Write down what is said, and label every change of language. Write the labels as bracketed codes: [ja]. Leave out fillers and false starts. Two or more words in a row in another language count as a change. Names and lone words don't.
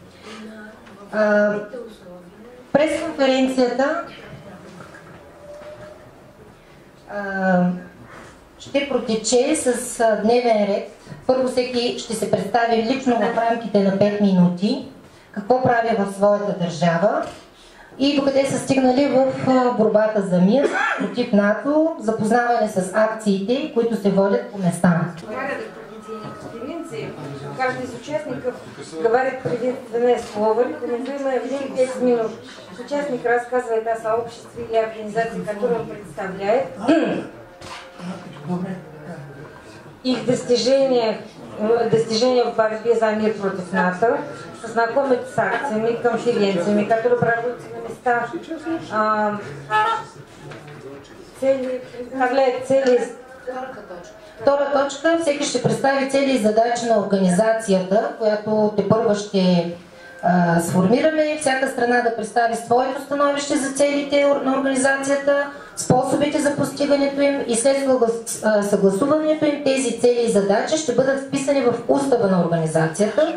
[bg] Пресконференцията ще протече с дневен ред. Първо всеки ще се представи лично в рамките на 5 минути какво прави в своята държава и докъде са стигнали в борбата за мир против НАТО, запознаване с акциите, които се водят по места. [ru] Каждый из участников говорит приветственное слово, рекомендуемое в день 5 минут. Участник рассказывает о сообществе или организации, которую он представляет, их достижения в борьбе за мир против НАТО, знакомит с акциями, конференциями, которые проводятся на местах, представляет цели. [bg] Втора точка, всеки ще представи цели и задачи на организацията, която тепърва ще сформираме. Всяка страна да представи своето становище за целите на организацията, способите за постигането им и след съгласуването им тези цели и задачи ще бъдат вписани в устава на организацията.